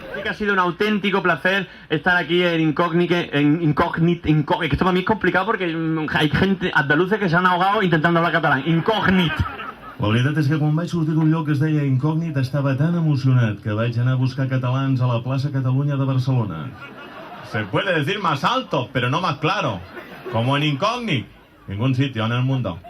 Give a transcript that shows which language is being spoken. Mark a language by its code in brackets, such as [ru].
[es] Ha sido un auténtico placer estar aquí en Incógnit. Que esto para mí es complicado porque hay gente andaluza que se han ahogado intentando hablar catalán. Incógnit. [ca] La veritat és que quan vaig sortir d'un lloc que es deia Incògnit estava tan emocionat que vaig anar a buscar catalans a la plaça Catalunya de Barcelona. [es] Se puede decir más alto, pero no más claro. Como en Incògnit. Ningún sitio en el mundo.